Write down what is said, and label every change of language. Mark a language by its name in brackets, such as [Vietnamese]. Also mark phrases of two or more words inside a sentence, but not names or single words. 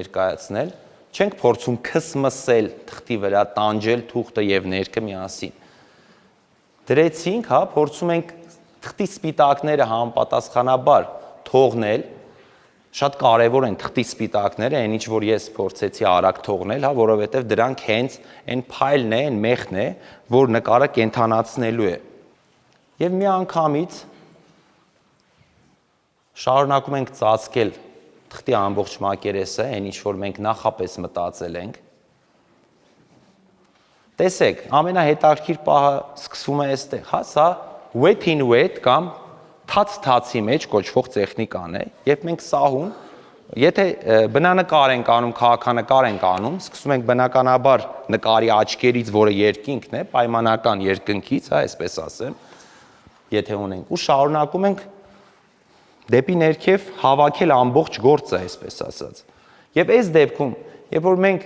[Armenian] ներկայացնել, չենք փորձում քսմսել թղթի վրա, տանջել թուղթը եւ ներկը միասին։ Դրեցինք, հա, փորձում ենք թղթի սպիտակները համապատասխանաբար թողնել, շատ կարևոր են թղթի սպիտակները, այն ինչ որ ես փորձեցի արագ թողնել, հա, որովհետեւ դրանք հենց այն փայլն է, այն մեխն է, որ նկարը կենթանացնելու է։ Եվ մի անգամից շարունակում ենք ծածկել թղթի ամբողջ մակերեսը, այն ինչ որ մենք նախապես մտածել ենք։ Տեսեք, ամենահետաքրքիր պահը սկսվում է այստեղ, հա, սա [English] wet in wet [Armenian] կամ թաց-թացի մեջ կոչվող տեխնիկան է, երբ մենք սահուն, եթե բնանկար ենք անում, քաղաքանկար ենք անում, սկսում ենք բնականաբար նկարի աչքերից, որը երկինքն է, պայմանական երկնքից, հա, այսպես ասեմ, եթե ունենք, ու շարունակում ենք դեպի ներքև հավաքել ամբողջ գործը, այսպես ասած։ Եվ այս դեպքում, երբ որ մենք